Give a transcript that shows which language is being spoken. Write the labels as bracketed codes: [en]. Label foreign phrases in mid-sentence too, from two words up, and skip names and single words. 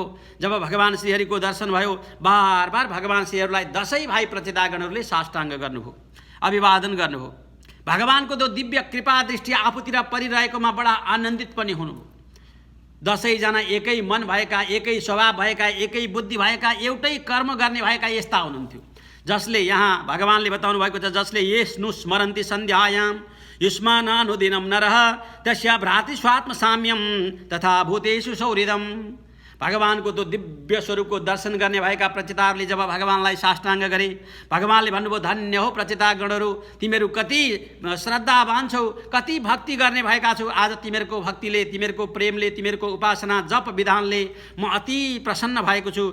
[ne] जब भगवान श्रीहरिको दर्शन भयो, बार बार भगवान श्रीहरिलाई 10 भाइ प्रचेतागणहरूले साष्टाङ्ग गर्नुभयो, अभिवादन गर्नुभयो। भगवानको त्यो दिव्य कृपा दृष्टि आफूतिर परिरहेकोमा बडा आनन्दित पनि हुनुभयो। 10 जना एकै मन भएका, एकै स्वभाव भएका, एकै बुद्धि भएका, एउटै कर्म गर्ने भएका यस्ता हुनुहुन्थ्यो, जसले यहाँ भगवानले बताउनु भएको छ, जसले [sa] येष्नु स्मरन्ति सन्ध्यायाम युष्मानानुदिनं नरः तस्य भ्रातृस्वात्म साम्यम तथा भूतेषु सौहृदम्। [ne] भगवानको त्यो दिव्य स्वरूपको दर्शन गर्ने भएका प्रचेताहरूले जब भगवानलाई साष्टाङ्ग गरे, भगवानले भन्नुभयो, धन्य हो प्रचेतागणहरू, तिमीहरू कति श्रद्धावान छौ, कति भक्ति गर्ने भएका छौ। आज तिमीहरूको भक्तिले, तिमीहरूको प्रेमले, तिमीहरूको उपासना जप विधानले म अति प्रसन्न भएको छु।